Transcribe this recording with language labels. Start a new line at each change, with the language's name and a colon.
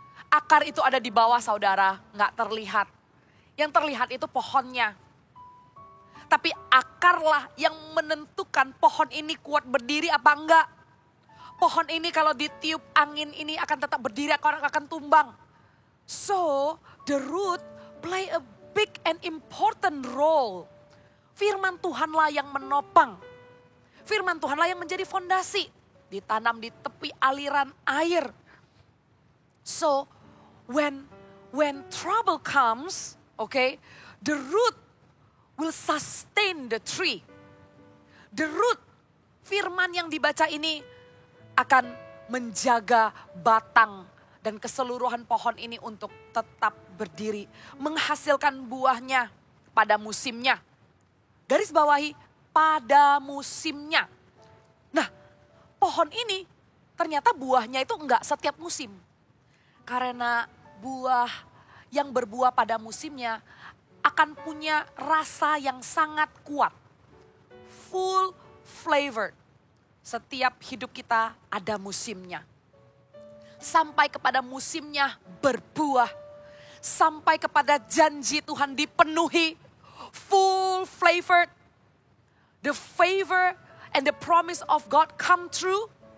Indonesian: Akar itu ada di bawah saudara, gak terlihat. Yang terlihat itu pohonnya. Tapi akarlah yang menentukan pohon ini kuat berdiri apa enggak. Pohon ini kalau ditiup angin ini akan tetap berdiri, akan tumbang.
English: So, the root play a big and important role.
Indonesian: Firman Tuhanlah yang menopang. Firman Tuhanlah yang menjadi fondasi. Ditanam di tepi aliran air.
English: So, when trouble comes, okay, the root will sustain the tree.
Indonesian: The root, firman yang dibaca ini akan menjaga batang dan keseluruhan pohon ini untuk tetap berdiri. Menghasilkan buahnya pada musimnya. Garis bawahi, pada musimnya. Nah, pohon ini ternyata buahnya itu enggak setiap musim. Karena buah yang berbuah pada musimnya akan punya rasa yang sangat kuat.
English: Full flavored.
Indonesian: Setiap hidup kita ada musimnya. Sampai kepada musimnya berbuah. Sampai kepada janji Tuhan dipenuhi.
English: Full flavored. The favor and the promise of God come true.